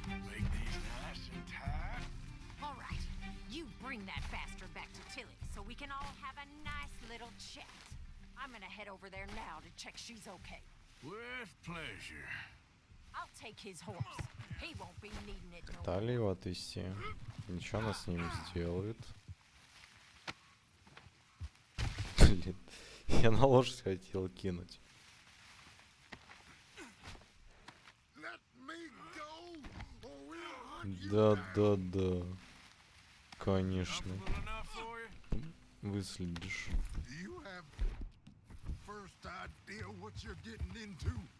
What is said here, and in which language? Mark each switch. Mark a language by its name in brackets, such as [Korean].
[English] Make these nice and tight. All right, you bring that bastard back to Tilly so we can all have a nice little chat. I'm gonna head over there now to check she's okay. With pleasure. I'll take his horse. He won't be needing it no more. [Russian] Дали его отвезти. Ничего она с ним не сделает. Блин. Я на лошадь хотел кинуть. [English] Let me go, or we'll hunt you [Russian] Да. Конечно. [English] Comfortable enough for you? [Russian] Выследишь. [English] Do you have first idea what you're getting into?